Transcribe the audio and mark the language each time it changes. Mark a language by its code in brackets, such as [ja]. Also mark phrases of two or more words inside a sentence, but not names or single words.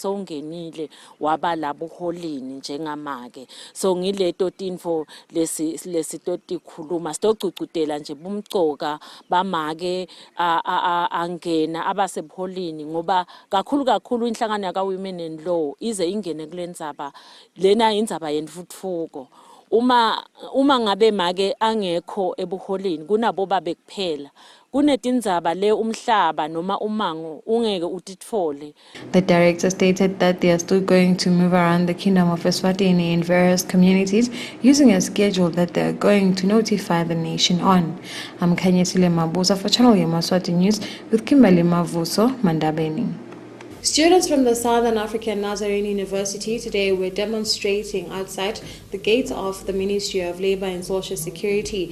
[ss] sowungenile waba labuholini njengamake so ngileto tinfo lesitotikhuluma sitocucudela nje bumgcoka bamake angena abasebuholini ngoba kakhulu inhlangano yaka Women in Law ize ingene kulendzaba lena indzaba yentfutfuko uma ngabe make angekho ebuholini kunabo babe kuphela kunetindzaba le umhlaba noma umango ungeke utitfole. [en] The director stated that they are still going to move around the Kingdom of Eswatini in various communities using a schedule that they are going to notify the nation on. I'm Kanyesile Mabuza for Channel Yemaswati News with Kimberly Mavuso Mandabeni. Students from the Southern African Nazarene University today were demonstrating outside the gates of the Ministry of Labour and Social Security.